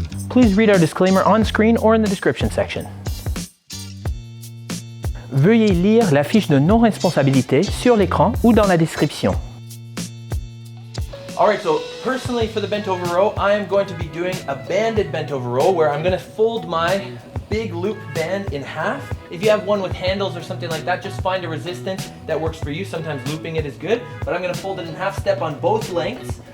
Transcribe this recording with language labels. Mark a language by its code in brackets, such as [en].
[en] Please read our disclaimer on screen or in the description section. [fr] Veuillez lire la fiche de non-responsabilité sur l'écran ou dans la description. [en] Alright, so personally for the bent over row, I am going to be doing a banded bent over row where I'm going to fold my big loop band in half. If you have one with handles or something like that, just find a resistance that works for you. Sometimes looping it is good, but I'm going to fold it in half, step on both lengths.